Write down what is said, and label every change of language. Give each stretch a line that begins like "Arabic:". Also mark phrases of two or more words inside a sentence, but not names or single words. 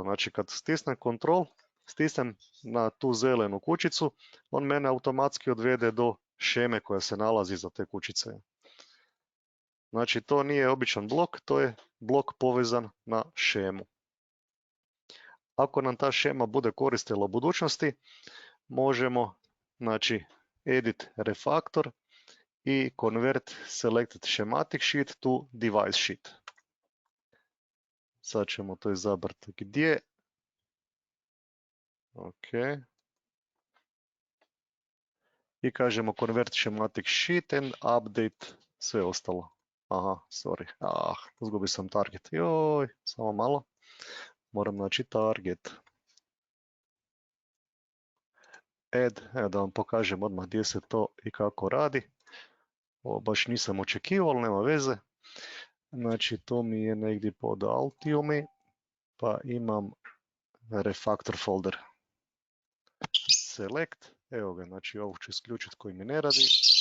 Croatian: Znači kad stisnem Ctrl, stisnem na tu zelenu kućicu, on mene automatski odvede do šeme koja se nalazi za te kućice. Znači to nije običan blok, to je blok povezan na šemu. Ako nam ta šema bude koristila u budućnosti, možemo znači
English: edit refactor
Croatian: i
English: convert selected schematic sheet to device sheet.
Croatian: Sad ćemo to izabrati gdje. Ok. I kažemo
English: convert schematic sheet and update
Croatian: sve ostalo. Aha, sorry. Izgubio sam target. Joj, samo malo. Moram naći target. Add, evo da vam pokažem odmah gdje se to i kako radi. Ovo baš nisam očekivao, ali nema veze. Znači to mi je negdje pod Altiumi, pa imam
English: refactor folder.
Croatian: Select, evo ga, znači ovog ću isključiti koji mi ne radi.